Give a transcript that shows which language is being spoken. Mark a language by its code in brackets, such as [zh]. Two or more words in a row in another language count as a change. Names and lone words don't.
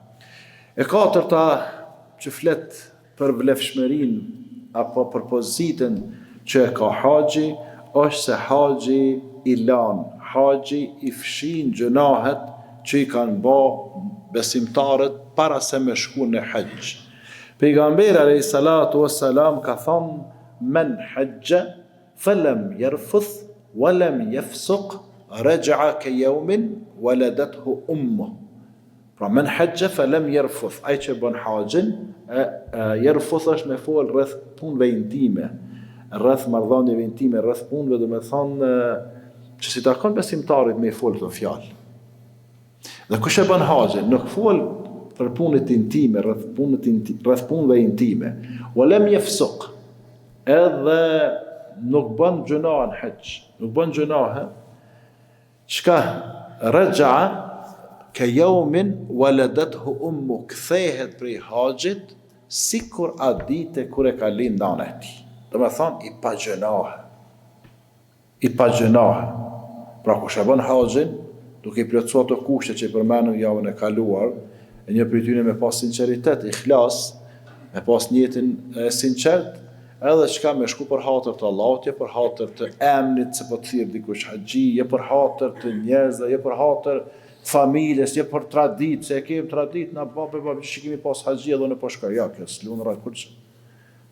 [sq] E katërta që flet për vlefshmërinë apo për pozitën që ka haxhi, është se haxhi i lan, haxhi i fshin gjunahet që i kanë bë besimtarët para se me shku në haxh. [ar] Pejgamberi عليه الصلاة والسلام [sq] ka thonë: [ar] من حج فلم يرفث ولم يفسق رجع كيوم ولدته أمه. [sq] Pra [ar] من حج فلم يرفث, [sq] ai që bën haxhin, yarfuth është me fol rreth punëve intime, rreth marrëdhënieve intime, rreth punëve, do të thonë që si takon besimtarit me fol këto fjalë. Dhe kush e bën haxhin, nuk fol për punët intime, rreth punëve intime, [ar] ولم يفسق, [sq] edhe nuk bën gjuna në haxh, nuk bën gjuna, çka [ar] رجع كيوم ولدته أمه, [sq] kthehet prej haxhit sikur atë ditë kur e ka lind nana e tij. Do të thonë i pa gjuna. I pa gjuna. Pra kush e bën haxhin, duke i plotësuar ato kushte që i përmendëm javën e kaluar, e një prej tyre me pas sinqeritet, ikhlas, me pas niyetin sinqert, edhe çka me shku për hatër të Allahut, je për hatër të emnit se po të thirr dikush haxhi, je për hatër të njerëzve, je për hatër të familjes, je për traditë, se e kemi traditë na babë që kemi pas haxhi edhe në po shkoj, ja, kjo s'lun rreth kurç.